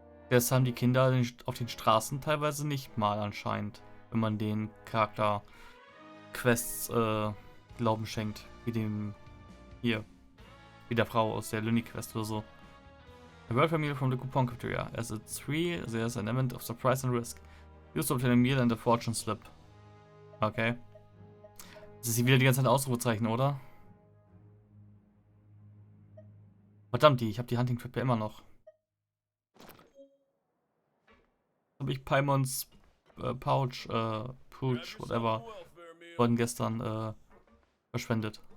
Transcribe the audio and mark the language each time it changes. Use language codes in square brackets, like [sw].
[de] Das haben die Kinder auf den Straßen teilweise nicht mal anscheinend, wenn man den Charakter Quests Glauben schenkt, wie dem hier, wie der Frau aus der Luni Quest oder so. [en] A welfare meal from the coupon cafeteria. As it's free, there's an element of surprise and risk. Use to obtain a meal and a fortune slip. Okay. [de] Das ist hier wieder die ganze Zeit Ausrufezeichen, oder? Verdammt, ich habe die Hunting Trap ja immer noch. Habe ich Paimons Pouch, whatever, von gestern verschwendet.